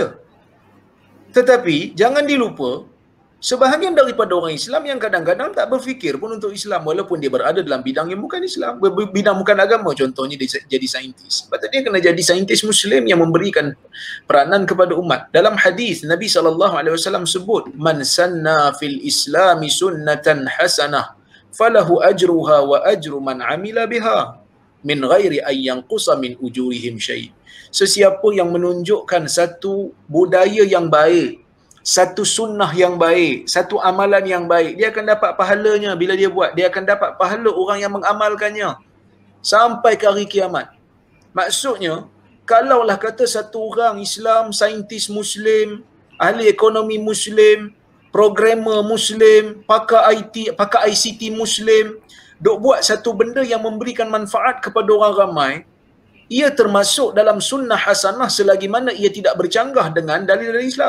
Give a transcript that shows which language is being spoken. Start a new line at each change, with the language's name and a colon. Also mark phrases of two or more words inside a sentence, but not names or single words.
Malay: Tetapi jangan dilupa, sebahagian daripada orang Islam yang kadang-kadang tak berfikir pun untuk Islam, walaupun dia berada dalam bidang yang bukan Islam, bidang bukan agama. Contohnya dia jadi saintis. Patut dia kena jadi saintis Muslim yang memberikan peranan kepada umat. Dalam hadis Nabi SAW sebut,
Arabic: من سن في الإسلام سنة حسنة فله أجرها وأجر من عمل بها من غير أن ينقص من أجورهم شيء'.
Malay: Sesiapa yang menunjukkan satu budaya yang baik, satu sunnah yang baik, satu amalan yang baik, dia akan dapat pahalanya bila dia buat. Dia akan dapat pahala orang yang mengamalkannya sampai ke hari kiamat. Maksudnya, kalaulah kata satu orang Islam, saintis Muslim, ahli ekonomi Muslim, programmer Muslim, pakar IT, pakar ICT Muslim, dok buat satu benda yang memberikan manfaat kepada orang ramai, ia termasuk dalam
Arabic: سنة حسنة
Malay: selagi mana ia tidak bercanggah dengan dalil-dalil Islam.